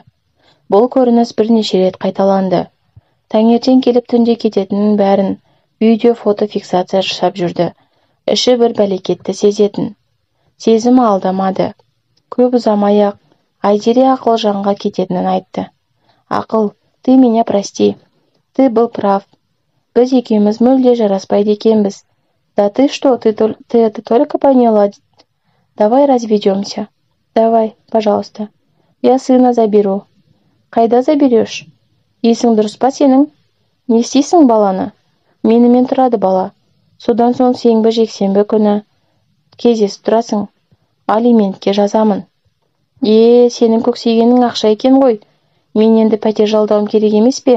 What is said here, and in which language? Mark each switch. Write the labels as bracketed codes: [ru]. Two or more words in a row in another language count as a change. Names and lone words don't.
[kk] Бұл көрініс бірнеше рет қайталанды. Таңертең келіп түнде кететінін бәрін [ru] видео-фото фиксация [kk] жасап жүрді. Іші бір бәлекетті сезетін. Сезімі алдамады. Көп ұзамай-ақ Айзере Ақылжанға кететінін айтты. Ақыл, [ru] ты меня прости. Ты был прав. [kk] Біз екеуміз мүлде жараспайды екенбіз. [ru] Да ты что, ты это только поняла? Давай разведемся. Давай, пожалуйста. Я сына заберу. [kk] Қайда заберешь? Есің дұрыс па сенің? Не істейсің баланы? Менімен тұрады бала. Содан соң сенбі жексенбі күні кездесіп тұрасың. Алиментке жазамын. Сенің көксегенің ақша екен ғой. Мен енді пәтер жалдауым керек емес пе?